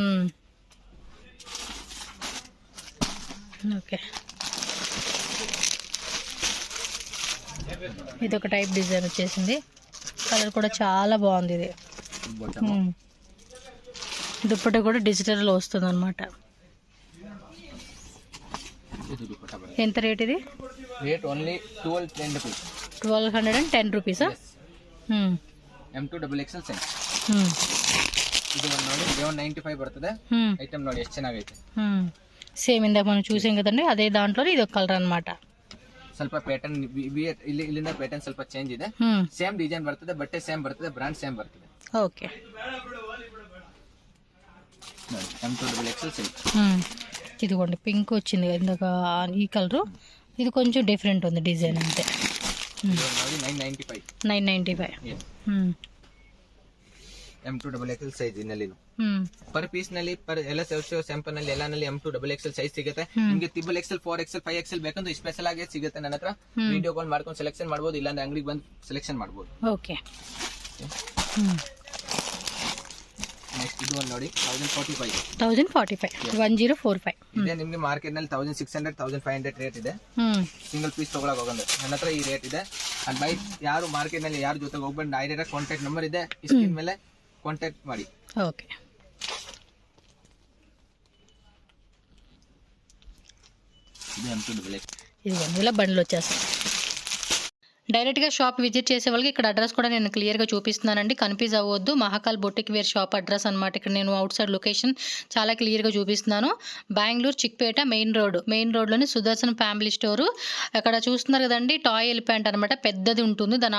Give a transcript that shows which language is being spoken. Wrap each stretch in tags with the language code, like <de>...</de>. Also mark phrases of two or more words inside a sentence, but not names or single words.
<te>ఓకే ఇది ఒక</te> <en>type design</en> <te>వచ్చేసింది కలర్ కూడా చాలా బాగుంది ఇది దుప్పట కూడా డిజిటల్ లో వస్తుంది అనమాట ఎంత రేట్ ఇది</te> <en>rate only 1210 రూపీస్</en> <kn>M2XXL ಸೈಜ್ ಇದು ನೋಡಿ 1195 ಬರ್ತದೆ ಐಟಮ್ ನೋಡಿ ಎಷ್ಟು ಚೆನ್ನಾಗೈತೆ</kn> <te>సేమ్ ఇందాక మనం చూసాం కదండి అదే దాంట్లో ఇది ఒక కలర్ అన్నమాట</te> <kn>ಸ್ವಲ್ಪ ಪ್ಯಾಟರ್ನ್ ಇಲ್ಲಿಂದ ಪ್ಯಾಟರ್ನ್ ಸ್ವಲ್ಪ ಚೇಂಜ್ ಇದೆ</kn> <en>same design</en> <kn>ಬರ್ತದೆ ಬಟ್ಟೆ ಸೇಮ್ ಬರ್ತದೆ ಬ್ರಾಂಡ್ ಸೇಮ್ ಬರ್ತದೆ ಓಕೆ</kn> <te>M2XXL సైజ్ ఇదిగోండి పింక్ వచ్చింది ఇందాక ఈ కలర్ ఇది కొంచెం డిఫరెంట్ ఉంది డిజైన్ అంతే 995</te> <kn>M2XXL ಸೈಜ್ ಇನ್ನಲ್ಲಿ</kn> <en>per piece</en> <kn>ನಲ್ಲಿ ಪರ್ ಎಲ್ಲ ಸ್ಯಾಂಪಲ್ ನಲ್ಲಿ ಎಲ್ಲ ನಲ್ಲಿ M2XXL ಸೈಜ್ ಸಿಗುತ್ತೆ ನಿಮಗೆ ತ್ರಿಬಲ್ XL 4XL 5XL ಬೇಕಂದ್ರೆ ಸ್ಪೆಷಲ್ ಆಗಿ ಸಿಗುತ್ತೆ ನನ್ನ ಹತ್ರ</kn> <en>video call</en> <kn>ಮಾಡ್ಕೊಂಡು ಸೆಲೆಕ್ಷನ್ ಮಾಡಬಹುದು ಇಲ್ಲಾಂದ್ರೆ ಅಂಗಡಿಗೆ ಬಂದು ಸೆಲೆಕ್ಷನ್ ಮಾಡಬಹುದು ಓಕೆ ನೆಕ್ಸ್ಟ್ ಇದು ಒಂದು ನೋಡಿ 1045 ಇದೆ ನಿಮಗೆ ಮಾರ್ಕೆಟ್ ನಲ್ಲಿ 1600 1500 ರೇಟ್ ಇದೆ</kn> <en>single piece</en> <kn>ತಗೊಳಕ್ ಹೋಗಂದ್ರೆ ನನ್ನ ಹತ್ರ ಈ ರೇಟ್ ಇದೆ ಅಂಡ್ ಬೈ ಯಾರು ಮಾರ್ಕೆಟ್ ನಲ್ಲಿ ಯಾರ ಜೊತೆ ಹೋಗ್ಬಂದು</kn> <en>direct contact number</en> <kn>ಇದೆ ಸ್ಕ್ರೀನ್ ಮೇಲೆ ಕಾಂಟ್ಯಾಕ್ಟ್ ಮಾಡಿ</kn> <te>ఓకే ఇది M2XXL ఇదిగోండి ఇలా బండ్లు వచ్చేస్తాయి డైరెక్ట్గా</te> <en>shop visit</en> <te>చేసే వాళ్ళకి ఇక్కడ అడ్రస్ కూడా నేను క్లియర్గా చూపిస్తున్నానండి కన్ఫ్యూజ్ అవ్వద్దు మహాకాల్ బొటిక్ వేర్ షాప్ అడ్రస్ అనమాట ఇక్కడ నేను</te> <en>outside location</en> <te>చాలా క్లియర్గా చూపిస్తున్నాను బెంగళూరు చిక్పేట మెయిన్ రోడ్లోని సుదర్శన్ ఫ్యామిలీ స్టోరు అక్కడ చూస్తున్నారు కదండి</te> <en>toy elephant</en> <te>అనమాట పెద్దది ఉంటుంది దాని</te>